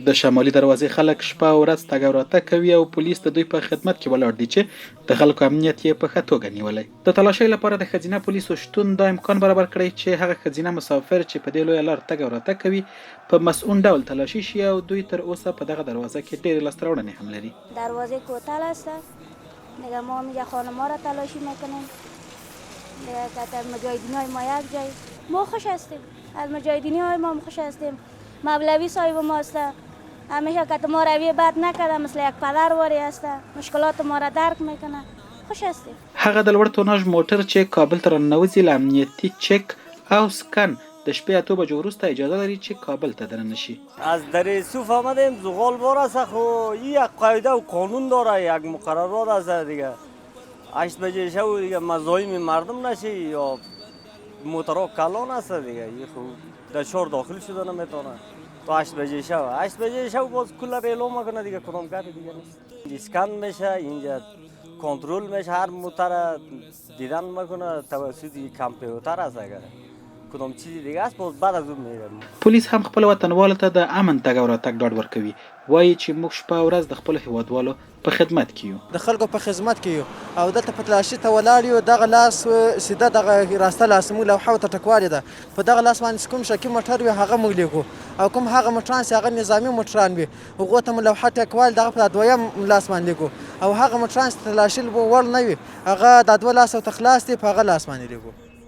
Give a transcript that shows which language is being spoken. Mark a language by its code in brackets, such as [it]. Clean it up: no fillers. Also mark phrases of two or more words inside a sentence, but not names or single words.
[ps] د شمالي دروازې خلک شپه او ورځ تګ او راتګ کوي او پولیس د دوی په خدمت کې ولاړ دي چې د خلکو امنیت یې په ښه توګه نیولی. د تلاشۍ لپاره د ښځینه پولیسو شتون دا امکان برابر کړی چې هغه ښځینه مسافر چې په دې لویه لار تګ او راتګ کوي په مسئول ډول تلاشي شي او دوی تر اوسه په دغه دروازه کې ډېرې لاسته راوړنې هم لري. [fa] دروازه کوتل است. دیگه ما میگه خانم‌ها را تلاشی میکنیم. دیگه که مجاهدین‌های ما یک جای ما خوش هستیم. از مجاهدین‌های ما خوش هستیم. مولوی صاحب ما است. همیشه که ما روی بد نکرده مثل یک پدر واری است. مشکلات ما را درک میکنه. خوش هستیم. [ps] هغه د لوړ توناژ موټر چې کابل ته راننوځي له امنیتي چک او سکن د شپې 8 بجو وروسته اجازه لري چې کابل ته دننه شي. [fa] از در صوف آمدیم زغال بار است خو یک قاعده و قانون داره یک مقررات است دیگه 8 بجه شب دیگه مزاحم مردم نشه یا موترها کلان است دیگه خو در شهر داخل شده نمیتونه تا 8 بجه شب باز کل اعلام میکنه دیگه کدام کاری دیگه نیست. اسکن میشه اینجا کنترل میشه هر موتر دیدن میکنه توسط کامپیوتر است اگر کدام چیزی دیگه است باز بعد از اون میرم. [ps] پولیس هم خپل وطنوالو ته د امن تګ او راتګ ډاډ ورکوي. وایي چې موږ شپه او ورځ د خپلو هیوادوالو په خدمت کې یو. د خلکو په خدمت کې یو او دلته په تلاشي ته ولاړ یو. دغه لاس سیده دغه راسته لاس موږ لوحه ورته ټکوالې ده. په دغه لاس باندې کوم شکي موټر وي هغه موږ لیکو او کوم هغه موټران چې هغه نظامي موټران وي هغو ته مو لوحه ټکوال دغه په دویم لاس باندې لیکو او هغه موټران چې تلاشي وړ نه وي هغه د دوه لاسو ته خلاص دي په هغه لاس باندې لیکو.